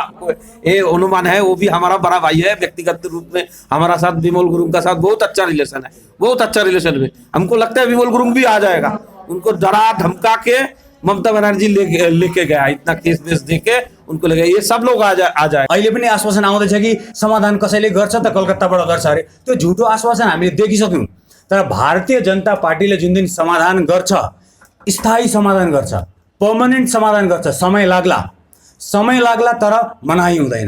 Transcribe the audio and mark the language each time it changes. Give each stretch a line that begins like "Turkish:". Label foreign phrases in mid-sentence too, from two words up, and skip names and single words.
Hindi: हमको ये अनुमान है। वो भी हमारा बड़ा भाई है, व्यक्तिगत रूप में हमारा साथ विमल गुरुंग का साथ बहुत अच्छा रिलेशन है, बहुत अच्छा रिलेशन में। हमको लगता है विमल गुरुंग भी आ जाएगा। उनको डरा धमका के ममता बनर्जी लेके गया, इतना केस बेस देके उनको लगे ये सब लोग आ जाए।
Nepali: अहिले पनि आश्वासन आउँदैछ कि समाधान कसैले गर्छ त कलकत्ताबाट गर्छ अरे। त्यो झुटो आश्वासन हामीले देखिसक्यौँ। तर भारतीय जनता पार्टीले जुन दिन समाधान गर्छ, स्थायी समाधान गर्छ, पर्मनेन्ट समाधान गर्छ, समय लाग्ला तर मनाही हुँदैन।